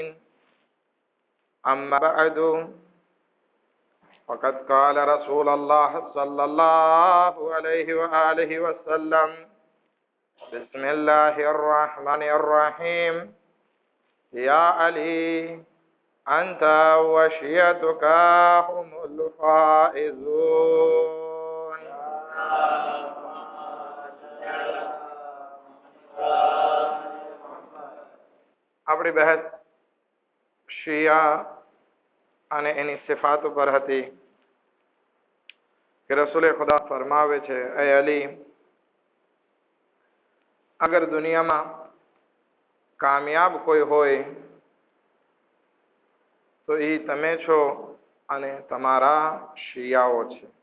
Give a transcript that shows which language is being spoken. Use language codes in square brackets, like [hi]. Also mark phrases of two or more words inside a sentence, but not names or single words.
[ar] أما بعد فقد قال رسول الله صلى الله عليه وآله وسلم بسم الله الرحمن الرحيم. يا علي أنت وشيعتك هم الفائزون. [gu] આપણી બહેસ શિયા અને એની સિફાત ઉપર હતી કે રસૂલે ખુદા ફરમાવે છે, એ અલી, અગર દુનિયામાં કામયાબ કોઈ હોય તો એ તમે છો અને તમારા શિયાઓ છે.